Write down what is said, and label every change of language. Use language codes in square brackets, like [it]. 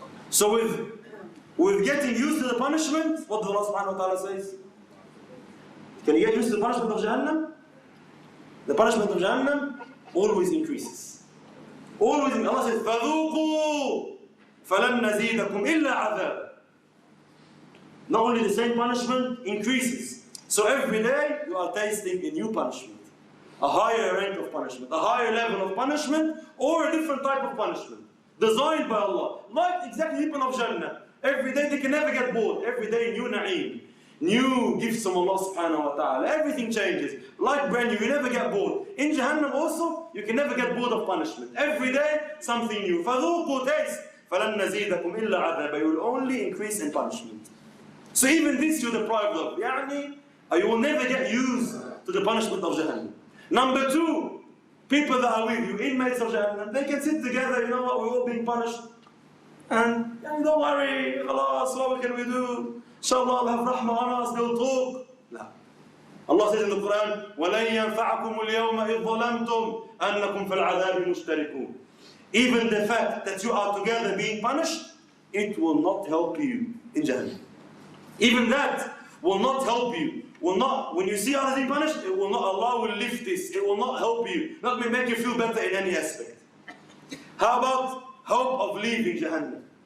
[en] So with getting used to the punishment, what does Allah subhanahu wa ta'ala says? Can you get used to the punishment of Jahannam? The punishment of Jahannam always increases. Always, Allah says, [ar] فَذُوقُوا فَلَنْ نَزِيدَكُمْ إِلَّا عَذَابًا. [en] Not only the same punishment increases. So every day you are tasting a new punishment. A higher rank of punishment, a higher level of punishment, or a different type of punishment. Designed by Allah. Like exactly people of Jannah. Every day they can never get bored. Every day new na'im. New gifts from Allah subhanahu wa ta'ala. Everything changes. Like brand new, you never get bored. In Jahannam also, you can never get bored of punishment. Every day, something new. فَذُوقُوا taste. [ar] فَلَنْ نَزِيدَكُمْ إِلَّا عَذَابًا. [en] You will only increase in punishment. So even this you're deprived of. Yani, you will never get used to the punishment of Jahannam. Number two, people that are with you, inmates of Jahannam, they can sit together, you know what, we're all being punished. And don't worry, khalas, what can we do? Inshallah, Allah have rahmah on us, they'll talk. No. Allah says in the Quran, [ar] وَلَنْ يَنْفَعَكُمُ الْيَوْمَ إِذْ ظَلَمْتُمْ أَنَّكُمْ فِي الْعَذَابِ مُشْتَرِكُونَ. [en] Even the fact that you are together being punished, it will not help you in Jahannam. Even that will not help you. Will not, when you see others being punished, it will not, Allah will lift this. It will not help you. Not make you feel better in any aspect. How about hope of leaving Jahannam?